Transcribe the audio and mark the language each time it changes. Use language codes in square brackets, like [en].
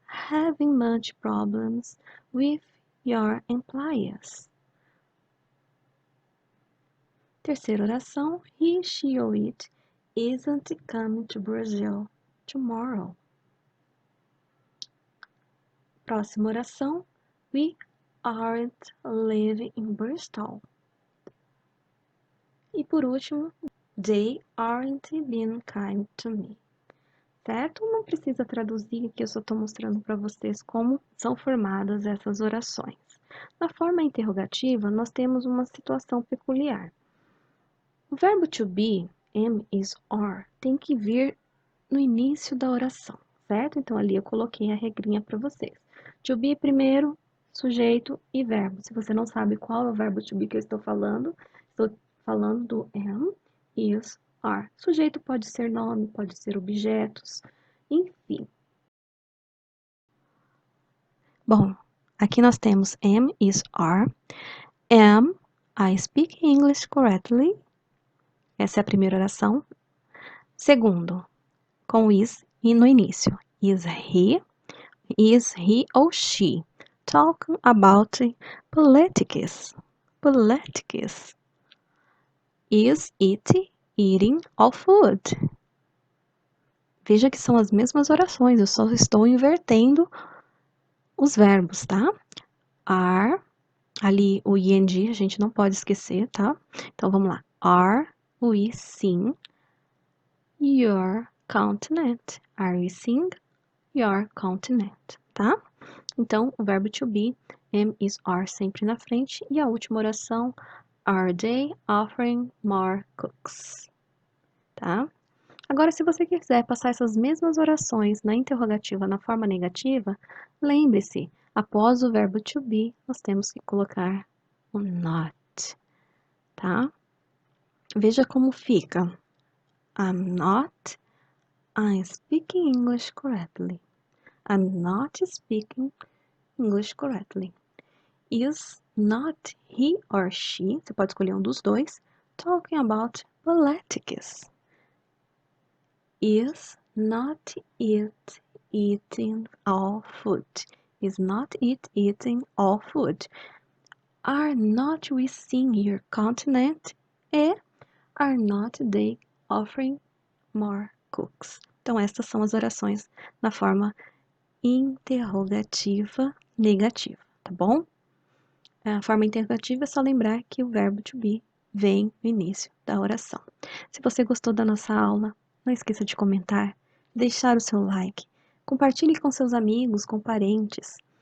[en] having much problems with your employers. [pt] Terceira oração, [en] he, she or it isn't coming to Brazil tomorrow. [pt] Próxima oração, [en] we aren't living in Bristol. [pt] E por último, [en] they aren't being kind to me. [pt] Certo? Não precisa traduzir aqui, eu só estou mostrando para vocês como são formadas essas orações. Na forma interrogativa, nós temos uma situação peculiar. O verbo to be, am, is, are, tem que vir no início da oração, certo? Então, ali eu coloquei a regrinha para vocês. To be primeiro, sujeito e verbo. Se você não sabe qual é o verbo to be que eu estou falando do am, is, are. Sujeito pode ser nome, pode ser objetos, enfim. Bom, aqui nós temos am, is, are. [en] Am, I speak English correctly. [pt] Essa é a primeira oração. Segundo, com is e no início. [en] Is he or she talking about politics? Politics. Is it eating all food? [pt] Veja que são as mesmas orações, eu só estou invertendo os verbos, tá? Are, ali o ing a gente não pode esquecer, tá? Então vamos lá. [en] Are we seeing your continent? Are we seeing your continent, tá? [pt] Então, o verbo to be, am, is, are sempre na frente. E a última oração, [en] are they offering more cooks? [pt] Tá? Agora, se você quiser passar essas mesmas orações na interrogativa na forma negativa, lembre-se, após o verbo to be, nós temos que colocar o not, tá? Veja como fica. [en] I'm speaking English correctly. I'm not speaking English correctly. Is not he or she, [pt] você pode escolher um dos dois, [en] talking about politics? Is not it eating all food? Is not it eating all food? Are not we seeing your continent? [pt] E [en] are not they offering more cooks? [pt] Então, estas são as orações na forma interrogativa negativa, tá bom? A forma interrogativa é só lembrar que o verbo to be vem no início da oração. Se você gostou da nossa aula, não esqueça de comentar, deixar o seu like, compartilhe com seus amigos, com parentes.